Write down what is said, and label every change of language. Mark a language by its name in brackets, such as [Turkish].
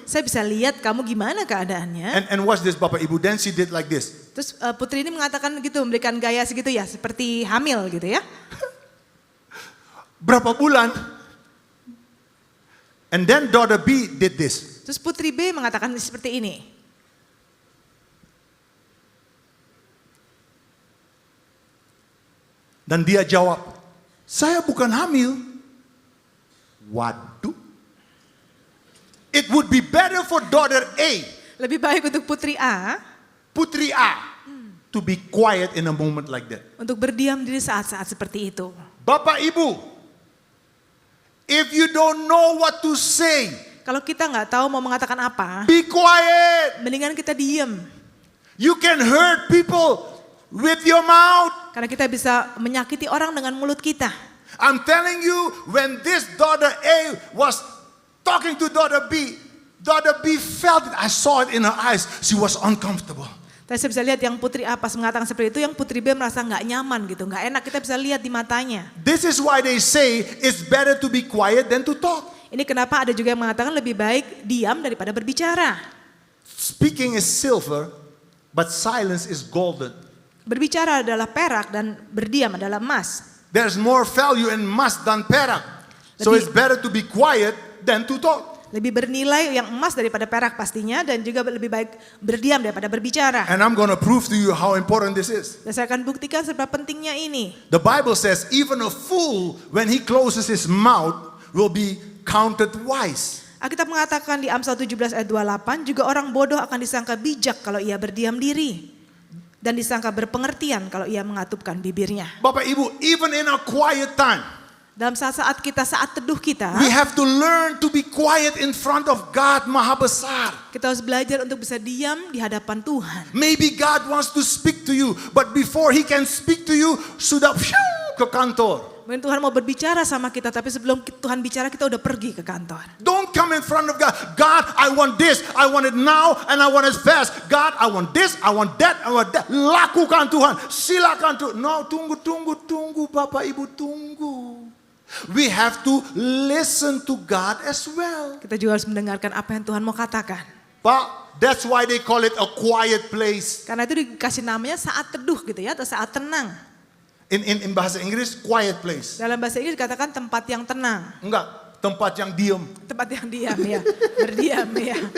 [Indonesian] Saya bisa lihat kamu gimana keadaannya. [English] And watch this, [Indonesian] Bapak Ibu. [English] Then she did like this. [Indonesian] Terus putri ini mengatakan gitu, memberikan gaya segitu ya, seperti hamil gitu ya. Berapa bulan? [English] And then daughter B did this. [Indonesian] Terus putri B mengatakan seperti ini. Dan dia jawab, "Saya bukan hamil." Waduh. [English] It would be better for daughter A, [Indonesian] Lebih baik untuk putri A [English] Putri A, to be quiet in a moment like that. [Indonesian] untuk berdiam diri saat-saat seperti itu. Bapak Ibu, [English] if you don't know what to say, [Indonesian] Kalau kita nggak tahu mau mengatakan apa, [English] be quiet. [Indonesian] mendingan kita diam. [English] You can hurt people with your mouth. [Indonesian] Karena kita bisa menyakiti orang dengan mulut kita. [English] I'm telling you, when this daughter A was talking to daughter B felt it. I saw it in her eyes. She was uncomfortable. [Indonesian] Tapi saya bisa lihat yang putri A pas mengatakan seperti itu, yang putri B merasa nggak nyaman gitu, nggak enak. Kita bisa lihat di matanya. [English] This is why they say it's better to be quiet than to talk. [Indonesian] Ini kenapa ada juga yang mengatakan lebih baik diam daripada berbicara. [English] Speaking is silver, but silence is golden. [Indonesian] Berbicara adalah perak dan berdiam adalah emas. [English] There's more value in emas than perak. So it's better to be quiet than to talk. [Indonesian] Lebih bernilai yang emas daripada perak pastinya, dan juga lebih baik berdiam daripada berbicara. [English] And I'm going to prove to you how important this is. [Indonesian] Dan saya akan buktikan seberapa pentingnya ini. [English] The Bible says even a fool when he closes his mouth will be counted wise. [Indonesian] Alkitab mengatakan di Amsal 17 ayat 28, juga orang bodoh akan disangka bijak kalau ia berdiam diri. Dan disangka berpengertian kalau ia mengatupkan bibirnya. Bapak Ibu, [English] even in a quiet time, [Indonesian] Dalam saat-saat kita, saat teduh kita, [English] we have to learn to be quiet in front of God [Indonesian] Maha Besar. kita harus belajar untuk bisa diam di hadapan Tuhan. [English] Maybe God wants to speak to you, but before He can speak to you, [Indonesian] sudah ke kantor. Mungkin Tuhan mau berbicara sama kita, tapi sebelum Tuhan bicara kita udah pergi ke kantor. [English] Don't come in front of God. God, I want this, I want it now, and I want it fast. God, I want this, I want that, I want that. [Indonesian] Lakukan Tuhan, silakan Tuhan. No, tunggu, Bapak Ibu tunggu. [English] We have to listen to God as well. [Indonesian] Kita juga harus mendengarkan apa yang Tuhan mau katakan. [English] But that's why they call it a quiet place. [Indonesian] Karena itu dikasih namanya saat teduh gitu ya, atau saat tenang. [English] In bahasa Inggris, quiet place. [Indonesian] Dalam bahasa Inggris dikatakan tempat yang tenang. Enggak, tempat yang diam. Tempat yang diam ya, berdiam ya.